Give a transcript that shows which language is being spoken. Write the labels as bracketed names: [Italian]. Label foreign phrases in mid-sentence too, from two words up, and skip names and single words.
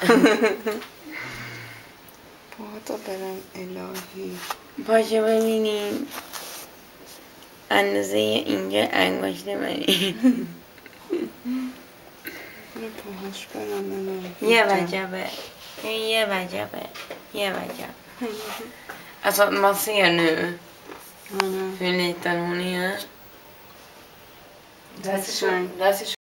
[Persian] تو برم الهی پاشو ببینیم اندازه اینجا انگشت منی. پاهاش برم الهی یه وجبه [Swedish] Alltså man ser nu hur liten hon är. [Persian] دستش